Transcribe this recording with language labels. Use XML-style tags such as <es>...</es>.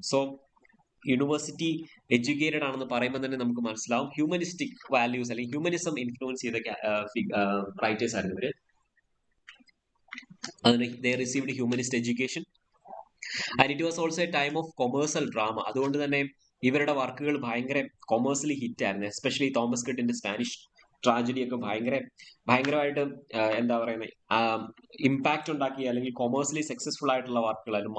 <ml>So university educated ആണെന്ന് പറയുമ്പോൾ തന്നെ നമുക്ക് മനസ്സിലാവും ഹ്യൂമനിസ്റ്റിക് വാല്യൂസ് അല്ലെങ്കിൽ ഹ്യൂമനിസം ഇൻഫ്ലുവൻസ് ചെയ്ത റൈറ്റേഴ്സ് ആയിരുന്നു ഇവര്.</ml> <en>അതിന് they received humanist education and it was also a time of commercial drama.</en> <ml>അതുകൊണ്ട് തന്നെ ഇവരുടെ വർക്കുകൾ ഭയങ്കര കൊമേഴ്സ്യലി ഹിറ്റ് ആയിരുന്നു. എസ്പെഷ്യലി തോമസ് കിഡിന്റെ സ്പാനിഷ് ട്രാജഡി ഒക്കെ ഭയങ്കരമായിട്ട് എന്താ പറയുന്നത് ഇമ്പാക്ട് ഉണ്ടാക്കിയ അല്ലെങ്കിൽ കൊമേഴ്സ്യലി സക്സസ്ഫുൾ ആയിട്ടുള്ള വർക്കുകളായിരുന്നു.</ml>